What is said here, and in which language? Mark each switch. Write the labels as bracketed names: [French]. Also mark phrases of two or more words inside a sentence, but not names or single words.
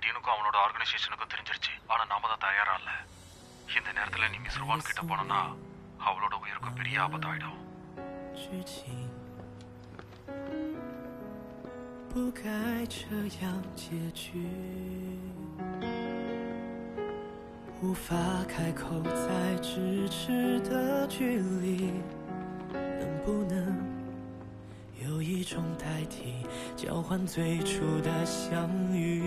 [Tamil] அவனுக்கும் அவனோட ஆர்கனைசேஷனுக்கும் தெரிஞ்சிருச்சு. ஆனா நாம தான் தயாரா இல்ல. இந்த நேரத்துல நீ மிஸ் ருவான் கிட்ட போனா அவளோட உயிருக்கும் பெரிய ஆபத்தாயிடும். [Chinese] 不该这样结局，无法开口再咫尺的距离，能不能有一种代替，交换最初的相遇？